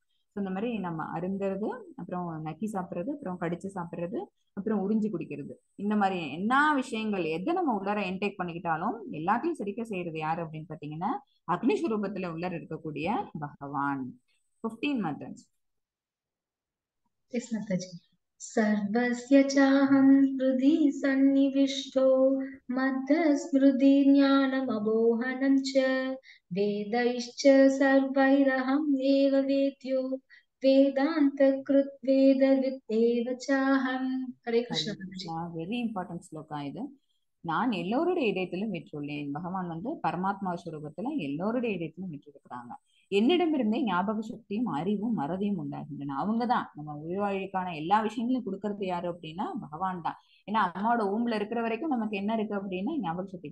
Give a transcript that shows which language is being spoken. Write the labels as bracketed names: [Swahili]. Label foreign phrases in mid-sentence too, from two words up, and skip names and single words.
[Tamil] ஸோ இந்த மாதிரி நம்ம அருந்துறது, அப்புறம் நக்கி சாப்பிட்றது, அப்புறம் கடிச்சு சாப்பிட்றது, அப்புறம் உறிஞ்சு குடிக்கிறது. இந்த மாதிரி என்ன விஷயங்கள் எதை நம்ம உள்ளார இன்டேக் பண்ணிக்கிட்டாலும் எல்லாத்தையும் செரிக்க செய்யறது யாரு அப்படின்னு பாத்தீங்கன்னா அக்னி ஸ்வரூபத்துல உள்ளார இருக்கக்கூடிய பகவான். [English] 15 methods. Yes, Mataji. [Sanskrit] सर्वस्य चाहं हृदि सन्निविष्टो मत्तस्मृति ज्ञानमबोहनं च वेदैश्च सर्वैरहं एव वेद्यो वेदान्तकृत् वेदवित् एव चाहं. हरे कृष्ण Mataji. [English] very important [Tamil] ஸ்லோகா இது. நான் எல்லோருடைய இதயத்திலும் விற்றுள்ளேன். பகவான் வந்து பரமாத்மா ஸ்வரூபத்துல எல்லோருடைய இதயத்திலும் விற்றிருக்கிறாங்க. என்னிடமிருந்தே ஞாபக சக்தியும் அறிவும் மறதியும் உண்டாகின்றன. அவங்கதான் நம்ம உயிர்வாழிக்கான எல்லா விஷயங்களையும் கொடுக்கறது யாரு அப்படின்னா பகவான் தான். ஏன்னா அம்மாவோட ஊம்புல இருக்கிற வரைக்கும் நமக்கு என்ன இருக்கு அப்படின்னா ஞாபக சக்தி.